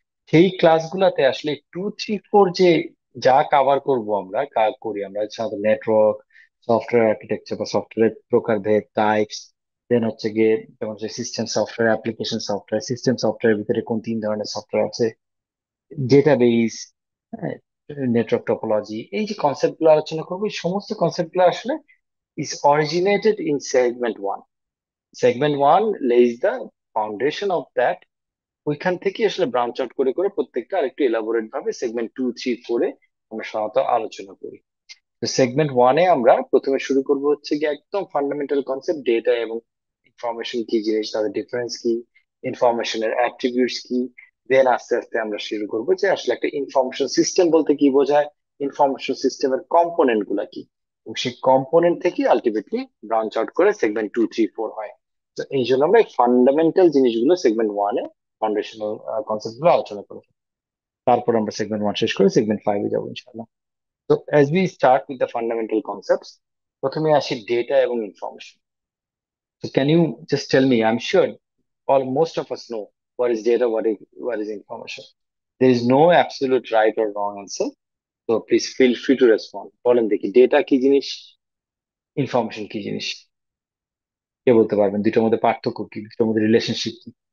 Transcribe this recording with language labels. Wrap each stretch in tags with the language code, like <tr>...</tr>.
<bn>সেই ক্লাসগুলোতে আসলে টু থ্রি ফোর যে যা কাভার করব আমরা করি আমরা সাধারণত নেটওয়ার্ক, সফটওয়্যার আর্কিটেকচার বা সফটওয়্যার প্রকারভেদ, টাইপস, দেন হচ্ছে গিয়ে যেমন system software, application software, system software ভিতরে কোন তিন ধরনের সফটওয়্যার আছে, ডেটাবেস, নেটওয়ার্ক টপোলজি, এই যে কনসেপ্ট গুলো আলোচনা করবো, এই সমস্ত কনসেপ্ট গুলো আসলে</bn> <en>is originated in segment 1. Segment 1 lays the foundation of that.</en> <bn>ওইখান থেকে আসলে ব্রাঞ্চ আউট করে করে প্রত্যেকটা আরেকটু এলাবোরেট ভাবে সেগমেন্ট টু থ্রি ফোরে আমরা সাধারণত আলোচনা করি। তো সেগমেন্ট ওয়ানে আমরা প্রথমে শুরু করব হচ্ছে কি একদম ফান্ডামেন্টাল কনসেপ্ট, ডেটা এবং ইনফরমেশন কি জিনিস, তাদের ডিফারেন্স কি, ইনফরমেশনের অ্যাট্রিবিউটস কি। দেন আস্তে আস্তে আমরা শুরু করবো যে আসলে একটা ইনফরমেশন সিস্টেম বলতে কি বোঝায়, ইনফরমেশন সিস্টেমের কম্পোনেন্ট গুলা কি, এবং সেই কম্পোনেন্ট থেকে আলটিমেটলি ব্রাঞ্চ আউট করে সেগমেন্ট টু থ্রি ফোর হয়। তো এই জন্য আমরা ফান্ডামেন্টাল জিনিসগুলো সেগমেন্ট ওয়ানে, ফাউন্ডেশনাল কনসেপ্ট গুলো আলোচনা করি। তারপর আমরা সেগমেন্ট ওয়ান শেষ করে সেগমেন্ট ফাইভে যাবো ইনশাআল্লাহ। তো</bn> <en>as we start with the fundamental concepts,</en> <bn>প্রথমে আসি ডেটা এবং information.</bn> <en>So can you just tell me, I'm sure all most of us know what is data, what is information. There is no absolute right or wrong answer. So please feel free to respond.</en> <bn>বলেন দেখি data কি জিনিস, information কি জিনিস, কে বলতে পারবেন দুইটার মধ্যে পার্থক্য কি, দুইটার মধ্যে রিলেশনশিপ কি?</bn>